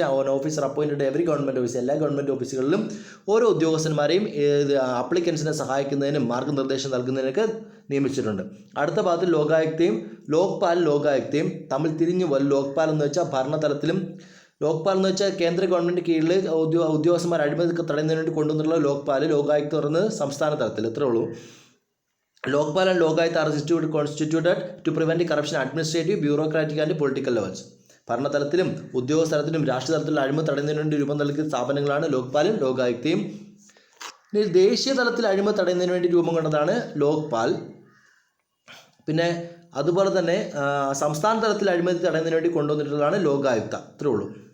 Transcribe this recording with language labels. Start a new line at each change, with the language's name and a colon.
English: On officer appointed every government office.
Malayalam: എല്ലാ government ഓഫീസുകളിലും ഓരോ ഉദ്യോഗസ്ഥന്മാരെയും അപ്ലിക്കൻസിനെ സഹായിക്കുന്നതിനും മാർഗ്ഗനിർദ്ദേശം നൽകുന്നതിനൊക്കെ നിയമിച്ചിട്ടുണ്ട്. അടുത്ത ഭാഗത്ത് ലോക്പാലും തമ്മിൽ തിരിഞ്ഞു വരും. ലോക്പാൽ എന്ന് വെച്ചാൽ ഭരണതലത്തിലും, ലോക്പാൽ എന്ന് വെച്ചാൽ കേന്ദ്ര ഗവൺമെൻറ് കീഴിൽ ഉദ്യോഗസ്ഥന്മാർ അഴിമതി തടയുന്നതിന് വേണ്ടി കൊണ്ടുവന്നുള്ള ലോക്പാൽ. ലോകായുക്ത പറയുന്നത് സംസ്ഥാന തലത്തിൽ. ഇത്രേ ഉള്ളൂ.
English: Lokpal and Lokayukt are constituted to prevent corruption at administrative, bureaucratic and political levels.
Malayalam: ഭരണതലത്തിലും ഉദ്യോഗസ്ഥലത്തിലും രാഷ്ട്രീയ തലത്തിലും അഴിമതി തടയുന്നതിന് വേണ്ടി രൂപം നൽകിയ സ്ഥാപനങ്ങളാണ് ലോക്പാലും ലോകായുക്തയും. ദേശീയ തലത്തിൽ അഴിമതി തടയുന്നതിന് വേണ്ടി രൂപം കൊണ്ടതാണ് ലോക്പാൽ. പിന്നെ അതുപോലെ തന്നെ സംസ്ഥാന തലത്തിൽ അഴിമതി തടയുന്നതിന് വേണ്ടി കൊണ്ടുവന്നിട്ടുള്ളതാണ് ലോകായുക്ത. ഇത്രേ ഉള്ളൂ.